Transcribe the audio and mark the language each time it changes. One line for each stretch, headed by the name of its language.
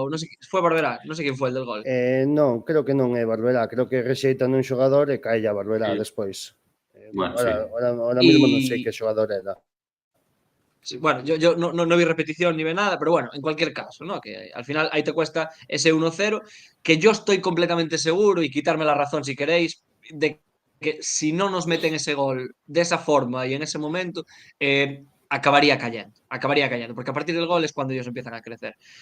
Spanish: O no sé, fue Barberá, no sé quién fue el del gol.
Galician: Non, creo que non é Barberá, creo que rexeitan un xogador e cae a Barberá despois. Bueno,
Spanish: ahora mismo
Galician: non sei que xogador era.
Spanish: Sí, bueno, yo no vi repetición ni ve nada, pero bueno, en cualquier caso, ¿no? Que al final ahí te cuesta ese 1-0, que yo estoy completamente seguro, y quitarme la razón si queréis, de que si no nos meten ese gol de esa forma y en ese momento, acabaría cayendo, porque a partir del gol es cuando ellos empiezan a crecer.